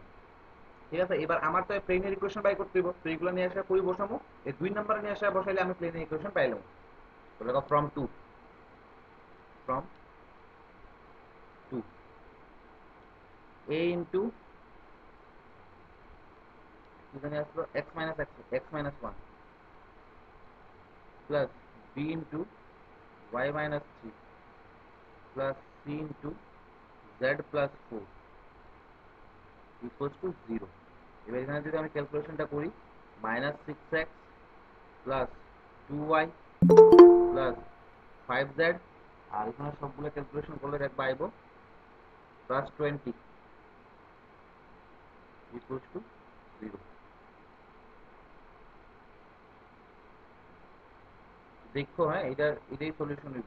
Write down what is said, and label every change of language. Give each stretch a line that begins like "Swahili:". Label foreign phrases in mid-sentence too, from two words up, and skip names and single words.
Bangla: ঠিক আছে, এবার আমার তো প্লেনের ইকুয়েশন বাই করতে হইব, তো এইগুলো নিয়ে আসা কই বসাবো, এই 2 নম্বরে নিয়ে আসা বসাইলে আমি প্লেনের ইকুয়েশন পাইলাম। তো দেখো
English: from 2 a into
Bangla: এখানে আসলো
English: x minus 1 plus b into y minus 3 plus c into z plus 4 equals to 0।
Bangla: এবার এখানে যদি আমি ক্যালকুলেশনটা করি,
English: -6x plus 2y plus 5z,
Bangla: আর এখানে সবগুলো ক্যালকুলেশন করলে দেখবা আইব
English: +20 equals to 0।
Bangla: দেখো হ্যাঁ, এটাই সলিউশন হইব।